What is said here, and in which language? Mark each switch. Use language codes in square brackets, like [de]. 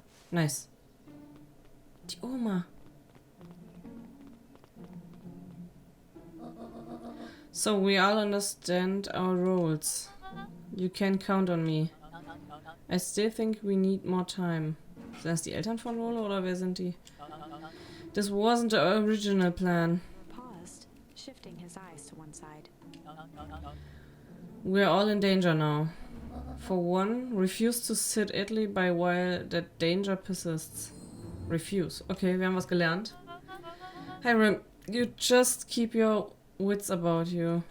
[de] Nice. Die Oma. [en] So we all understand our roles. You can count on me. I still think we need more time. [de] Sind das die Eltern von Rollo oder wer sind die? [en] This wasn't the original plan. Paused, shifting his eyes to one side. We're all in danger now. For one, refuse to sit idly by while that danger persists. Refuse. [de] Okay, wir haben was gelernt. [en] Hiram, you just keep your wits about you.